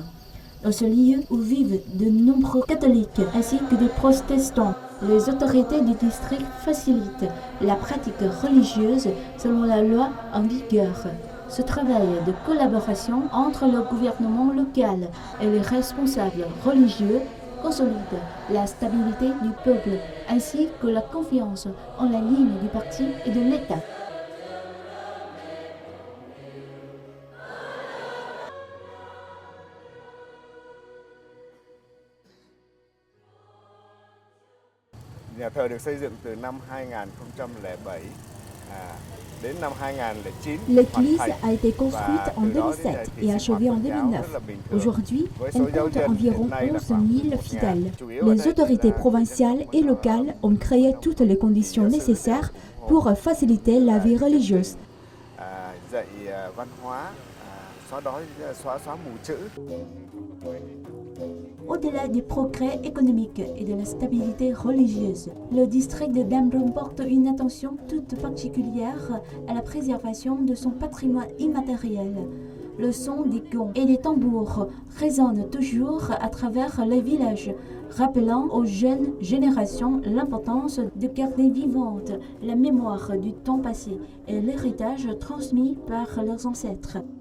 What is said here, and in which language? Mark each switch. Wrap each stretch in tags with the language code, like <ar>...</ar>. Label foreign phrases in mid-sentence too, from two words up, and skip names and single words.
<fr>Dans ce lieu où vivent de nombreux catholiques ainsi que des protestants, les autorités du district facilitent la pratique religieuse selon la loi en vigueur. Ce travail de collaboration entre le gouvernement local et les responsables religieux consolide la stabilité du peuple ainsi que la confiance en la ligne du parti et de l'État.</fr> <vi>Nhà thờ được xây dựng từ năm 2007 đến năm 2009.</vi> <fr>L'église a été construite en 2007 et achevée en 2009. Aujourd'hui, elle compte environ 11 000 fidèles. Les autorités provinciales et locales ont créé toutes les conditions nécessaires pour faciliter la vie religieuse.</fr> <vi>Dạy văn hóa, xóa mù chữ.</vi> <fr>Au-delà des progrès économiques et de la stabilité religieuse, le district de Damrong porte une attention toute particulière à la préservation de son patrimoine immatériel. Le son des gongs et des tambours résonne toujours à travers les villages, rappelant aux jeunes générations l'importance de garder vivante la mémoire du temps passé et l'héritage transmis par leurs ancêtres.</fr>